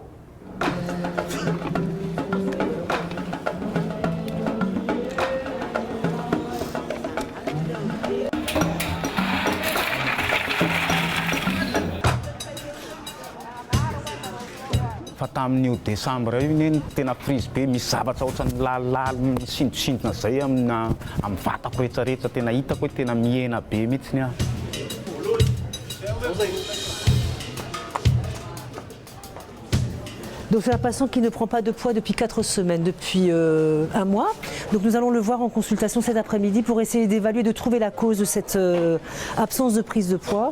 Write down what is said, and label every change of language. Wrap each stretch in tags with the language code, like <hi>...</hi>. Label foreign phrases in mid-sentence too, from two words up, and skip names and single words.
<mg>Fa tamin'io décembre io ny tena prise be misy zavatra ohatrany lalala sindosindona zay amin'ny vatako rehetrarehetra tena hitako hoe tena miena be mihitsy ny</mg> <fr>Donc c'est un patient qui ne prend pas de poids depuis 4 semaines, depuis un mois. Donc nous allons le voir en consultation cet après-midi pour essayer d'évaluer, de trouver la cause de cette absence de prise de poids.</fr>